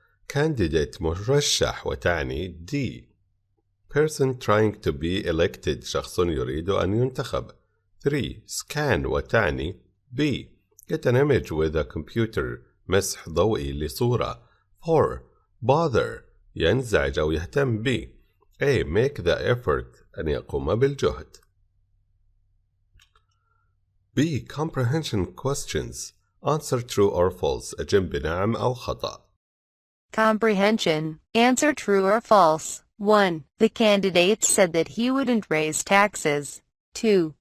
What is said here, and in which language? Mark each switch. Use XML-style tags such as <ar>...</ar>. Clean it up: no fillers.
<en>Candidate</en> <ar>مرشح وتعني</ar> <en>D. Person trying to be elected</en> <ar>شخص يريد أن ينتخب.</ar> <en>3. Scan</en> <ar>وتعني</ar> <en>B. Get an image with a computer</en> <ar>مسح ضوئي لصورة. 4. Bother ينزعج أو يهتم ب. A.</ar> <en>Make the effort</en> <ar>أن يقوم بالجهد.</ar> <en>B. Comprehension questions. Answer true or false.</en> <ar>أجب بنعم أو خطأ.</ar> <en>Comprehension. Answer true or false. 1. The candidate said that he wouldn't raise taxes. 2.</en>